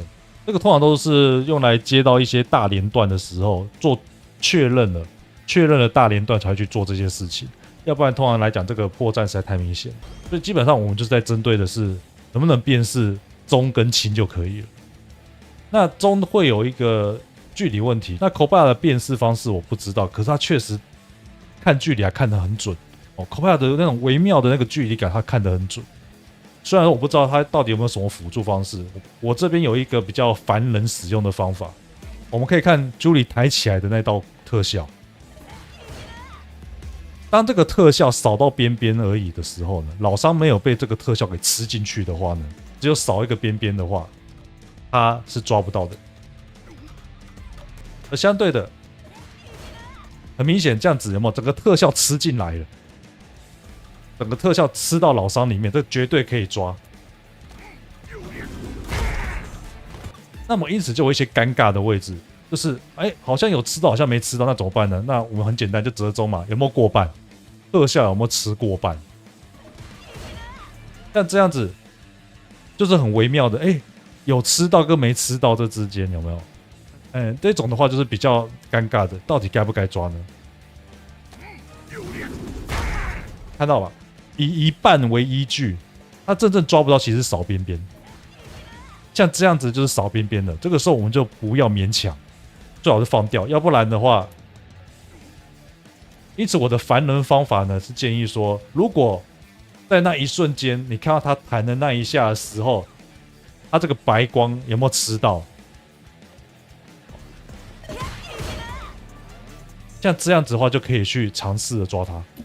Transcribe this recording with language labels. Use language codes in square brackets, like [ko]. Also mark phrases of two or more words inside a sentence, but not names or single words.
[zh] 這個通常都是用來接到一些大連段的時候做確認了大連段才會去做這些事情，要不然通常來講這個破綻實在太明顯。所以基本上我們就是在針對的是能不能辨識中跟輕就可以了。那中會有一個距離問題，那 Kobaya 的辨識方式我不知道，可是他確實看距離還看得很準。Kobaya 的那種微妙的那個距離感，他看得很準。雖然我不知道他到底有沒有什麼輔助方式，我這邊有一個比較凡人使用的方法。我們可以看 Julie 抬起來的那道特效，當這個特效掃到邊邊而已的時候呢，老商沒有被這個特效給吃進去的話呢，只有掃一個邊邊的話，他是抓不到的。而相對的，很明顯這樣子有沒有整個特效吃進來了？整個特效吃到老商裡面，這絕對可以抓。那麼因此就有一些尷尬的位置，就是好像有吃到，好像沒吃到，那怎麼辦呢？那我們很簡單，就折中嘛，有沒有過半？特效有沒有吃過半？但這樣子就是很微妙的，有吃到跟沒吃到這之間有沒有？這種的話就是比較尷尬的，到底該不該抓呢？看到吧？以一半為依據，他真正抓不到，其實是掃邊邊。像這樣子就是掃邊邊的，這個時候我們就不要勉強，最好是放掉，要不然的話。因此我的凡人方法呢是建議說，如果在那一瞬間你看到他彈的那一下的時候，他這個白光有沒有吃到？像這樣子的話，就可以去嘗試的抓他。